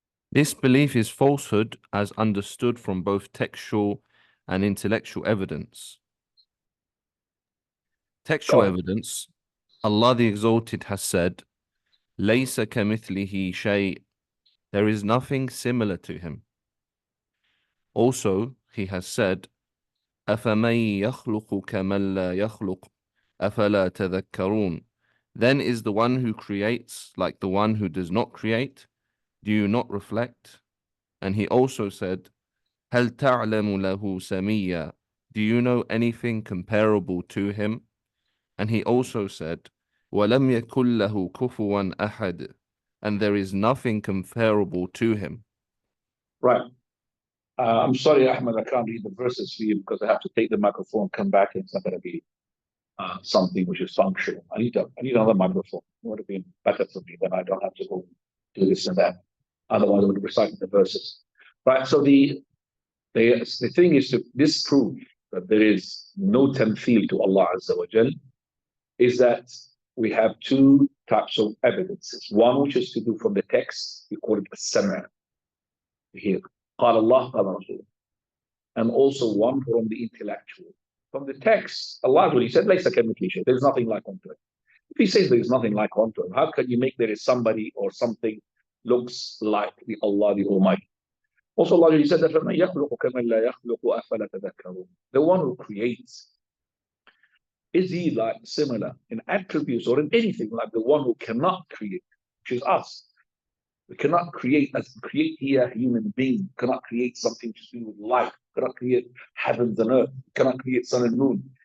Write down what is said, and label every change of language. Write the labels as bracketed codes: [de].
[en] This belief is falsehood as understood from both textual and intellectual evidence. Textual evidence, Allah the Exalted has said, [ar] لَيْسَ كَمِثْلِهِ شَيْءٍ. [en] There is nothing similar to him. Also, he has said, [ar] أَفَمَنْ يَخْلُقُ كَمَنْ لَا يَخْلُقُ أَفَلَا تَذَكَّرُونَ. [en] Then is the one who creates like the one who does not create? Do you not reflect? And he also said, [ar] هَلْ تَعْلَمُ لَهُ سَمِيًّا. [en] Do you know anything comparable to him? And he also said, [ar] وَلَمْ يَكُنْ لَهُ كُفُوًا أَحَدٌ. [en] And there is nothing comparable to him. Right. I'm sorry, Ahmed, I can't read the verses for you because I have to take the microphone, come back, and it's not going to be something which is functional. I need another microphone. It would have been better for me, then I don't have to go do this and that. Otherwise, I would have recited the verses. Right. So the thing is to disprove that there is no tamthil to Allah Azza wa Jal is that we have two types of evidences. One which is to do from the text, we call it as-sama'. [ar] Here, قال الله قال رسول. [en] And also one from the intellectual. From the text, Allah, when he said, [ar] ليس كمثله شيء, [en] there's nothing like unto it. If he says there is nothing like unto him, how can you make there is somebody or something looks like the Allah, the Almighty? Also, Allah, he said that [ar] فَمَنْ يَخْلُقُ كَمَنْ لَا يَخْلُقُ أَفَلَا تَذَكَّرُونَ. [en] The one who creates, is he like similar in attributes or in anything like the one who cannot create, which is us? We cannot create here a human being, we cannot create something to do with life, we cannot create heavens and earth, we cannot create sun and moon.